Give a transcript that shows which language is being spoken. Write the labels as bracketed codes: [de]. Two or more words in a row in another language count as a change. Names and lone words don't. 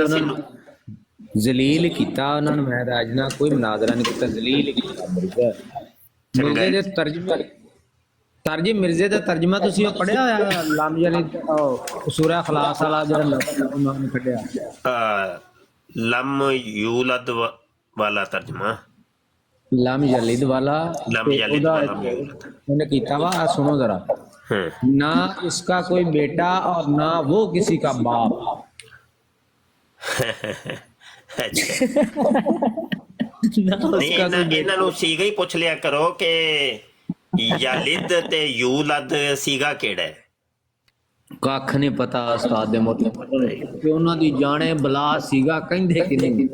[pa] ਉਹਨਾਂ ਨੂੰ ਜ਼ਲੀਲ ਕੀਤਾ, ਉਹਨਾਂ ਨੂੰ ਮੈਂ ਤਾਂ ਅੱਜ ਨਾ ਕੋਈ ਮਨਾਜ਼ਰਾ ਨਹੀਂ ਕੀਤਾ, ਜ਼ਲੀਲ ਕੀਤਾ। ਮਿਰਜ਼ੇ ਦੇ ਤਰਜਮੇ ਮਿਰਜ਼ੇ ਦਾ ਤਰਜਮਾ ਤੁਸੀਂ ਉਹ ਪੜਿਆ ਹੋਇਆ? ਲਮ ਯਾਨੀ ਸੂਰਾ ਖਲਾਸ ਵਾਲਾ ਜਿਹੜਾ ਉਹਨਾਂ ਨੇ ਕੱਢਿਆ, [ar] لم يولد [pa] ਵਾਲਾ ਤਰਜਮਾ, [ar] لم يلد वाला। لم يلد वाला [ur] میں نے کیا وا، سنو ذرا. نہ اس کا کوئی بیٹا اور نہ وہ کسی کا باپ. [pa] ਇਹਨਾਂ ਨੂੰ ਸੀਗਾ ਹੀ ਪੁੱਛ ਲਿਆ ਕਰੋ ਕਿ ਯਲਿਦ ਤੇ ਯੂਲਦ ਸੀਗਾ ਕਿਹੜਾ ਹੈ। ਕੱਖ ਨਹੀਂ ਪਤਾ ਉਸਤਾਦ ਦੇ ਮੋਤੇ ਕਿ ਉਹਨਾਂ ਦੀ ਜਾਣੇ ਬਲਾ ਸੀਗਾ ਕਹਿੰਦੇ ਕਿ ਨਹੀਂ